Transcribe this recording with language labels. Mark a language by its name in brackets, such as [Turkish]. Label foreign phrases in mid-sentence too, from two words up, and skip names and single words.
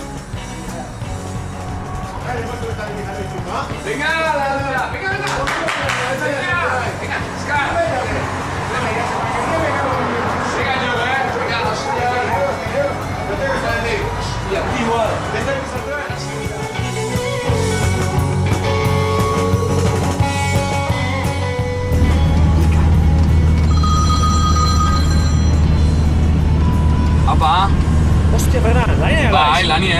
[Spanish] Venga, venga, venga, venga. Venga, Scar. Venga, yo, venga, hostia. Y aquí igual. Apa? [Basque] Hostia, Fernan, lanien gara. Bai, lanien.